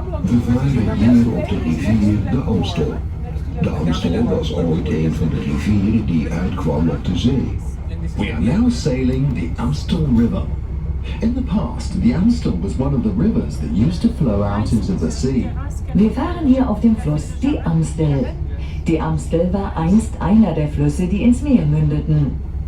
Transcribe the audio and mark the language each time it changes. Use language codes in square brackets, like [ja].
[nl] We varen hier op de rivier de Amstel. De Amstel was ooit een van de rivieren die uitkwam op de zee. [en] We are now sailing the Amstel River. In the past, the Amstel was one of the rivers that used to flow out into the sea. [de] Wir fahren hier auf dem Fluss die Amstel. Die Amstel war einst einer der Flüsse, die ins Meer mündeten.